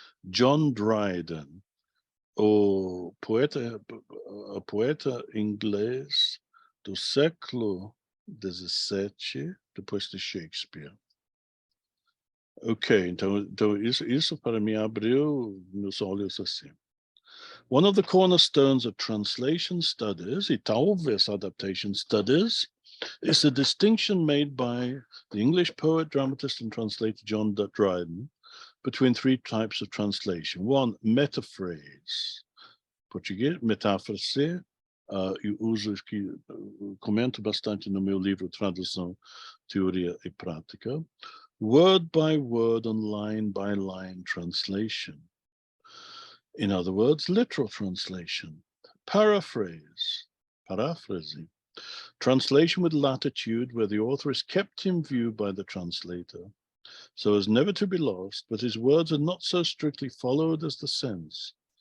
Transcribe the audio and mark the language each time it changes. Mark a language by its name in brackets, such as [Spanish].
[Portuguese] John Dryden, o poeta inglês, do século XVII, depois de Shakespeare. Ok, então isso para mim abriu meus olhos assim. [English] One of the cornerstones of translation studies, [Portuguese] e talvez [English] adaptation studies, is the distinction made by the English poet, dramatist, and translator John Dryden between three types of translation. One, metaphrase. [Portuguese] Português, metáfrase. Eu uso aqui, comento bastante no meu livro Tradução, Teoria e Prática. [English] Word by word and line by line translation. In other words, literal translation. Paraphrase, paraphrasing. Translation with latitude, where the author is kept in view by the translator, so as never to be lost, but his words are not so strictly followed as the sense.